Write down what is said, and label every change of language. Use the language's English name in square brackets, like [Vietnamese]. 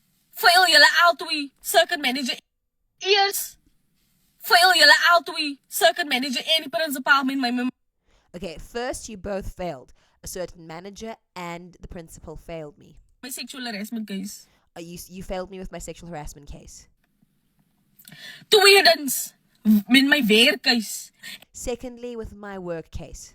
[Afrikaans] Fail julle albei circuit manager eers. Fail julle albei circuit manager en die prinsipaal met my. [English] Okay, first you both failed. A certain manager and the principal failed me. My sexual harassment case. You failed me with my sexual harassment case. [Afrikaans] Tweedens, met my werkcase. [English] Secondly, with my work case.